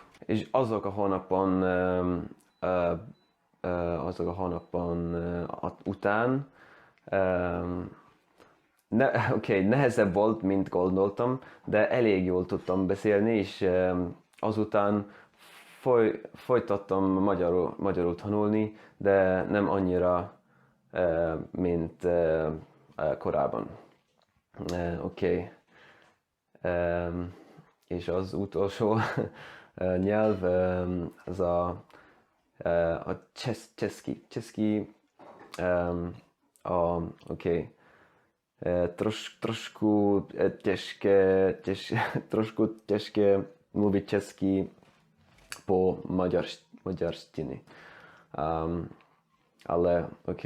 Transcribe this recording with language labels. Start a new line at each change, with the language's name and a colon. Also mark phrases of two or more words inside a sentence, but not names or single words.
Hungarian: És azok a hónapon után nehezebb volt, mint gondoltam, de elég jól tudtam beszélni, és azután folytattam magyarul tanulni, de nem annyira, mint korábban. Oké. És az utolsó nyelv az a český, oké.
Czech: Trošku trošku těžké mluvit česky po maďarštině. Ale ok.